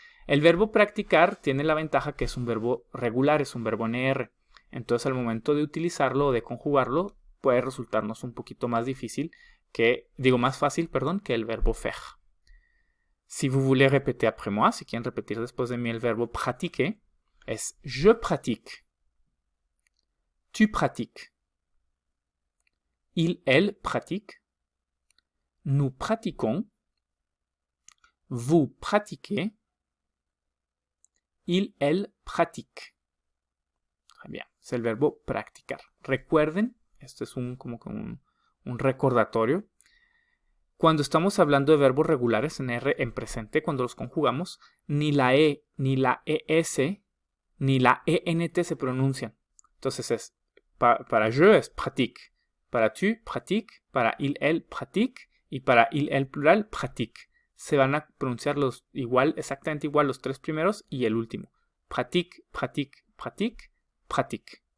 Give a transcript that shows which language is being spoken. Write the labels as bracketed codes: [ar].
[es] El verbo practicar tiene la ventaja que es un verbo regular, es un verbo NR. Entonces al momento de utilizarlo o de conjugarlo puede resultarnos un poquito más difícil más fácil, que el verbo faire. [fr] Si vous voulez répéter après moi, [es] si quieren repetir después de mí el verbo pratiquer, es [fr] je pratique, tu pratiques, il, elle pratique, nous pratiquons, vous pratiquez, il, elle pratique. Très bien, [es] es el verbo practicar. Recuerden, esto es como que un recordatorio. Cuando estamos hablando de verbos regulares en R en presente, cuando los conjugamos, ni la E, ni la ES, ni la ENT se pronuncian. Entonces para je es pratique, para tu pratique, para il, elle pratique y para il, elle plural pratique. Se van a pronunciar exactamente igual los tres primeros y el último. [fr] Pratique, pratique, pratique, pratique.